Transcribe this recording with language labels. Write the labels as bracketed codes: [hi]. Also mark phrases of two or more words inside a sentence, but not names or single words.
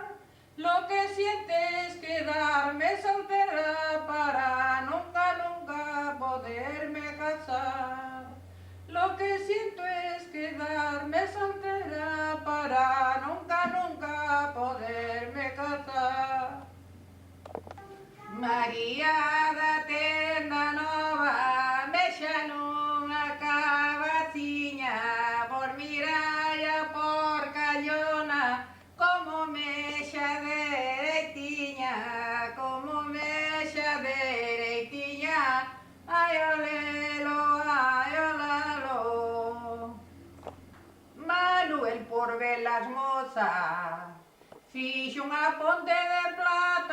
[es] Lo que siento es quedarme soltera para nunca, nunca poderme casar. Lo que siento es quedarme soltera para nunca, nunca poderme casar. [gl] María da Tenda Nova, mexa nunha cabaciña, por Miralla, por Callona, como mexa dereitiña, como mexa dereitiña. Ai o lelo, ai o lalo. Manuel por velas moza, fixo unha ponte de plata,